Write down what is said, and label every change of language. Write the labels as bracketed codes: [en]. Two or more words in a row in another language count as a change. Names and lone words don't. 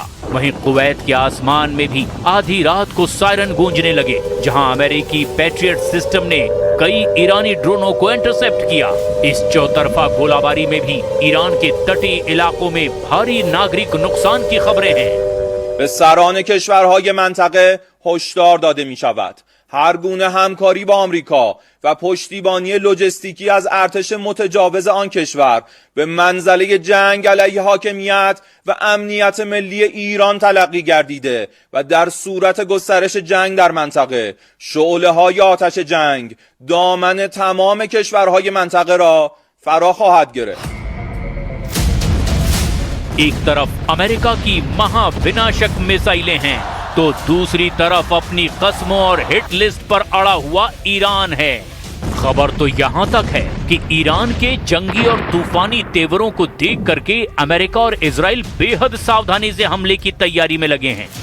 [hi] वहीं कुवैत के आसमान में भी आधी रात को सायरन गूंजने लगे, जहां अमेरिकी पैट्रियट सिस्टम ने कई ईरानी ड्रोनों को इंटरसेप्ट किया। इस चौतरफा गोलाबारी में भी ईरान के तटीय इलाकों में भारी नागरिक नुकसान की खबरें हैं। [fa] به سران کشورهای منطقه هشدار داده می شود هر گونه همکاری با آمریکا و پشتیبانی لوجستیکی از ارتش متجاوز آن کشور به منزله جنگ علیه حاکمیت و امنیت ملی ایران تلقی گردیده و در صورت گسترش جنگ در منطقه شعله‌های آتش جنگ دامن تمام کشورهای منطقه را فرا خواهد گرفت. [hi] एक तरफ अमेरिका की महाविनाशक मिसाइलें हैं, तो दूसरी तरफ अपनी कस्मों और हिट लिस्ट पर अड़ा हुआ ईरान है। खबर तो यहां तक है कि ईरान के जंगी और तूफानी तेवरों को देख करके अमेरिका और इजराइल बेहद सावधानी से हमले की तैयारी में लगे हैं।